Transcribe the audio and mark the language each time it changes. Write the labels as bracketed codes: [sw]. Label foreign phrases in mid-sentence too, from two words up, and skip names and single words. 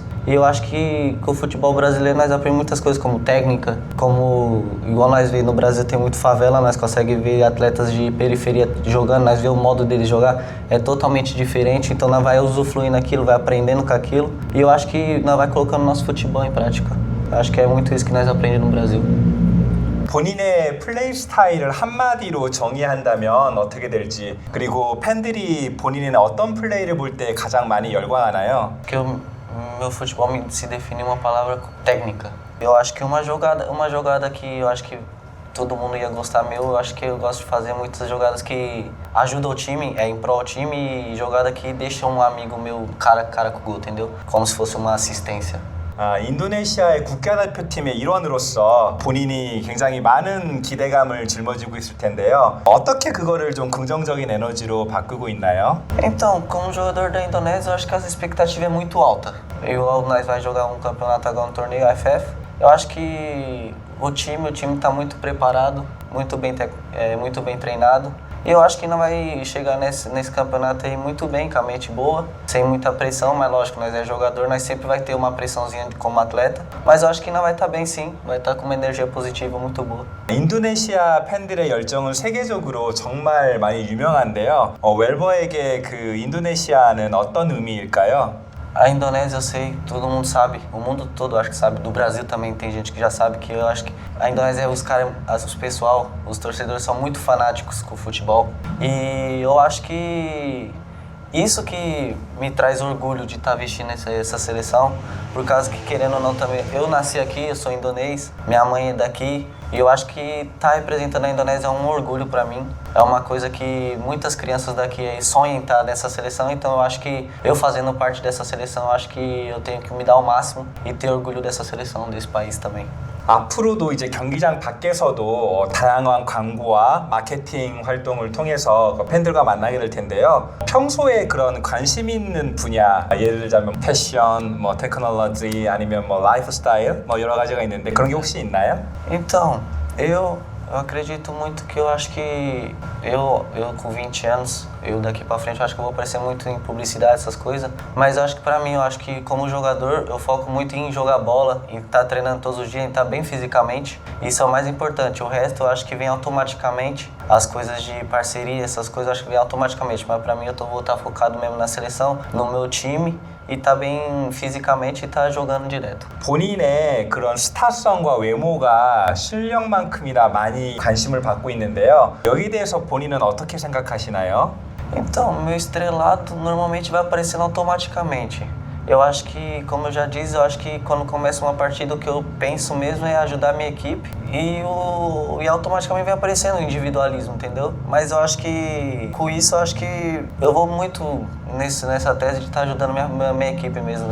[pt] E eu acho que com o futebol brasileiro nós aprendemos muitas coisas como técnica, como igual nós vemos no Brasil tem muito favela, nós conseguimos ver atletas de periferia jogando, nós vemos o modo deles jogar, é totalmente diferente, então nós vai usufruindo aquilo, vai aprendendo com aquilo, e eu acho que nós vai colocando nosso futebol em prática. 아cho que é muito isso que nós aprendemos no Brasil. [ko] 본인의 플레이 스타일을 한마디로 정의한다면 어떻게 될지, 그리고 팬들이 본인의 어떤 플레이를 볼 때 가장 많이 열광하나요? [pt] Que meu futebol se define uma palavra técnica. Eu acho que uma jogada que eu acho que todo mundo ia gostar eu acho que eu gosto de fazer muitas jogadas que ajudam o time, em prol do time, e jogada que deixa um amigo meu cara a cara com o gol, entendeu? Como se fosse uma assistência. [ko] 인도네시아의 국가대표팀의 일원으로서 본인이 굉장히 많은 기대감을 짊어지고 있을 텐데요. 어떻게 그거를 좀 긍정적인 에너지로 바꾸고 있나요? [pt] Então, como jogador da Indonésia, eu acho que essa expectativa é muito alta. Nós vai jogar um campeonato agora, um torneio AFF. Eu acho que o time está muito preparado, muito bem treinado. E eu acho que não vai chegar nesse campeonato aí muito bem, com a mente boa, sem muita pressão, mas lógico, nós é jogador, nós sempre vai ter uma pressãozinha como atleta, mas eu acho que não vai estar bem sim, vai estar com uma energia positiva muito boa. [ko] 인도네시아 팬들의 열정은 세계적으로 정말 많이 유명한데요. 웰버에게 그 인도네시아는 어떤 의미일까요? [pt] A Indonésia, eu sei, todo mundo sabe, o mundo todo acho que sabe, do Brasil também tem gente que já sabe, que eu acho que a Indonésia, os torcedores são muito fanáticos com o futebol, e eu acho que isso que me traz orgulho de estar vestindo essa seleção, por causa que, querendo ou não, também eu nasci aqui, eu sou indonês, minha mãe é daqui, e eu acho que estar representando a Indonésia é um orgulho para mim. É uma coisa que muitas crianças daqui sonham em estar nessa seleção, então eu acho que eu fazendo parte dessa seleção, eu acho que eu tenho que me dar o máximo e ter orgulho dessa seleção, desse país também. [ko] 앞으로도 이제 경기장 밖에서도 다양한 광고와 마케팅 활동을 통해서 팬들과 만나게 될 텐데요. 평소에 그런 관심 있는 분야, 예를 들자면 패션, 뭐 테크놀로지 아니면 뭐 라이프 스타일 뭐 여러 가지가 있는데 그런 게 혹시 있나요? [pt] Então, eu acredito muito que eu acho que eu com 20 anos, eu daqui pra frente eu acho que eu vou aparecer muito em publicidade, essas coisas. Mas eu acho que pra mim, eu acho que como jogador, eu foco muito em jogar bola, em estar treinando todos os dias, em estar bem fisicamente. Isso é o mais importante. O resto eu acho que vem automaticamente. As coisas de parceria, essas coisas eu acho que vem automaticamente. Mas pra mim vou estar focado mesmo na seleção, no meu time. E tá bem fisicamente e tá jogando direto. [ko] 본인의 그런 스타성과 외모가 실력만큼이나 많이 관심을 받고 있는데요. 여기에 대해서 본인은 어떻게 생각하시나요? [pt] Então, meu estrelado normalmente vai aparecendo automaticamente. Eu acho que, como eu já disse, eu acho que quando começa uma partida o que eu penso mesmo é ajudar a minha equipe e automaticamente vai aparecendo o individualismo, entendeu? Mas eu acho que, com isso, eu acho que eu vou muito nessa tese de estar ajudando minha equipe mesmo.